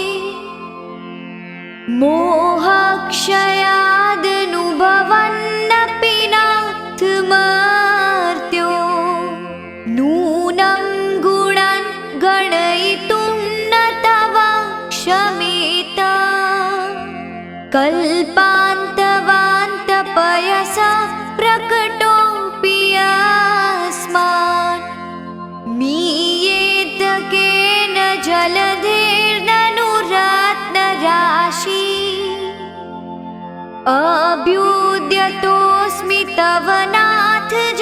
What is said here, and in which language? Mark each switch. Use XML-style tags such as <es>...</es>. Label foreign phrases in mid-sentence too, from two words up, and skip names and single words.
<sa>મોહક્ષયાદનુભવન્નપિ નાથમર્ત્યો નૂनं ગુણાन् ગણયિતું ન તવ ક્ષમિતા કલ્પાन्तवान्तपयसा प्रकटोऽपि अस्मान् मीयेत केन जलधेर्ननुरत्नराशि अभ्युद्यतोऽस्मि तव नाथ</sa>